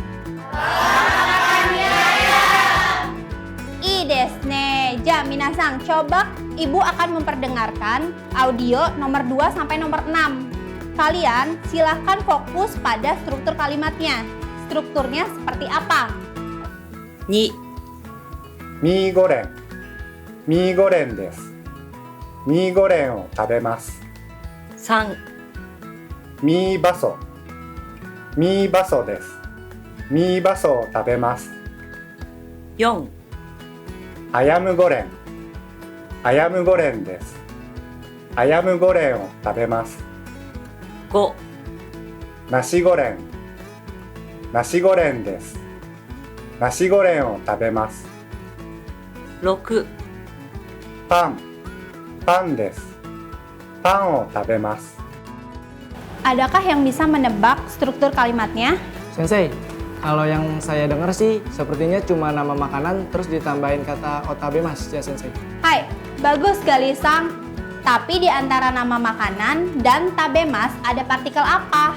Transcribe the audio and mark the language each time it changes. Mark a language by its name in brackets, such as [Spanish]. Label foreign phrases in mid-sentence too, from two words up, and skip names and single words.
[Japanese] いいですね. じゃ、皆さん, [Indonesian] coba ibu akan memperdengarkan audio nomor 2 sampai nomor 6. Kalian silahkan fokus pada struktur kalimatnya. Strukturnya seperti apa? [Japanese] 2、ミーゴレン、ミーゴレンです。ミーゴレンを食べます。 3、ミーバソ、ミーバソです。ミーバソを食べます。 4、アヤムゴレン、アヤムゴレンです。アヤムゴレンを食べます。 5、ナシゴレン、ナシゴレンです。ナシゴレンを食べます。 6、パン、パンです。パンを食べます。 [Indonesian] Adakah yang bisa menebak struktur kalimatnya? Sensei, kalau yang saya dengar sih sepertinya cuma nama makanan terus ditambahin kata otabemas ya Sensei. Hai, bagus Galisang. Tapi di antara nama makanan dan tabemas ada partikel apa?